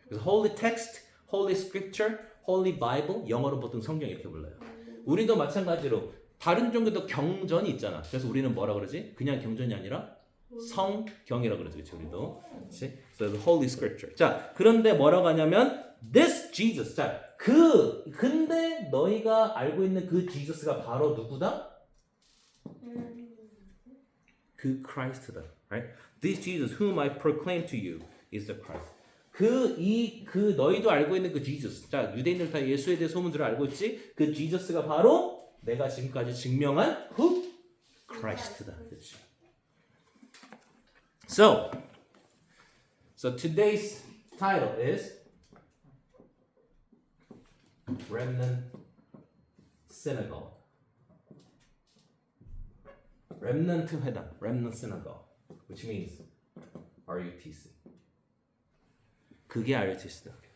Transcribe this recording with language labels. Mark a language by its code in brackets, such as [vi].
[ko] 그래서 holy text, holy scripture, holy bible 영어로 보통 성경 이렇게 불러요. 우리도 마찬가지로 다른 종교도 경전이 있잖아. 그래서 우리는 뭐라 그러지? 그냥 경전이 아니라 성경이라고 그러지. 그렇지? 우리도. 그렇지? 그래서 holy scripture. 자, 그런데 뭐라고 하냐면 this Jesus. 자, 근데 너희가 알고 있는 그 지저스가 바로 누구다? 그 크라이스트다. Right? [en] This Jesus whom I proclaim to you is the Christ. [ko] 그 너희도 알고 있는 그 지저스. 자, 유대인들 다 예수에 대해 소문들을 알고 있지? 그 지저스가 바로 내가 지금까지 증명한 who? 크라이스트다. 그렇지? [en] So today's title is Remnant Synagogue. [ko] Remnant 회당, Remnant Synagogue, [en] which means RUTC. [ko] 그게 RUTC다.